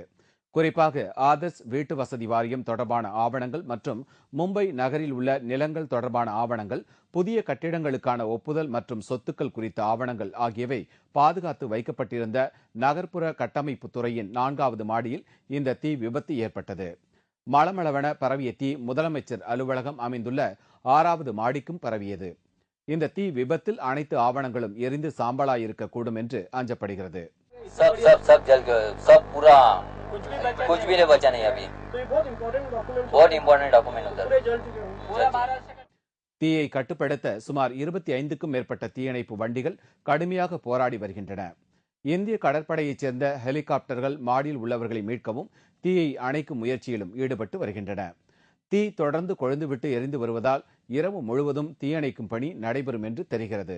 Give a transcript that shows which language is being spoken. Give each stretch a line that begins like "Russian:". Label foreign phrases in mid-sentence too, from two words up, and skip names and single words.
Tamil: குறிப்பாக ஆதர்ஸ் வீட்டு வசதி வாரியம் தொடர்பான ஆவணங்கள் மற்றும் மும்பை நகரில் உள்ள நிலங்கள் தொடர்பான ஆவணங்கள், புதிய கட்டிடங்களுக்கான ஒப்புதல் மற்றும் சொத்துக்கள் குறித்த ஆவணங்கள் ஆகியவை பாதுகாத்து வைக்கப்பட்டிருந்த நகர்ப்புற கட்டமைப்பு துறையின் 4வது மாடியில் இந்த தீ விபத்து ஏற்பட்டது. மளமளவென பரவிய தீ முதலமைச்சர் அலுவலகம் அமைந்துள்ள 6வது மாடிக்கும் பரவியது. இந்த தீ விபத்தில் அனைத்து ஆவணங்களும் எரிந்து சாம்பலாயிருக்கக்கூடும் என்று அஞ்சப்படுகிறது.
Hindi: कुछ भी नहीं बचा नहीं अभी बहुत
English: important document
Hindi: उधर
Tamil: தீயை கட்டுப்படுத்த சுமார் 25க்கும் மேற்பட்ட தீயணைப்பு வண்டிகள் கடுமையாக போராடி வருகின்றன. இந்திய கடற்படையைச் சேர்ந்த ஹெலிகாப்டர்கள் மாடியில் உள்ளவர்களை மீட்கவும் தீயை அணைக்கும் முயற்சியிலும் ஈடுபட்டு வருகின்றன. தீ தொடர்ந்து கொழுந்துவிட்டு எரிந்து வருவதால் இரவு முழுவதும் தீயணைக்கும் பணி நடைபெறும் என்று தெரிகிறது.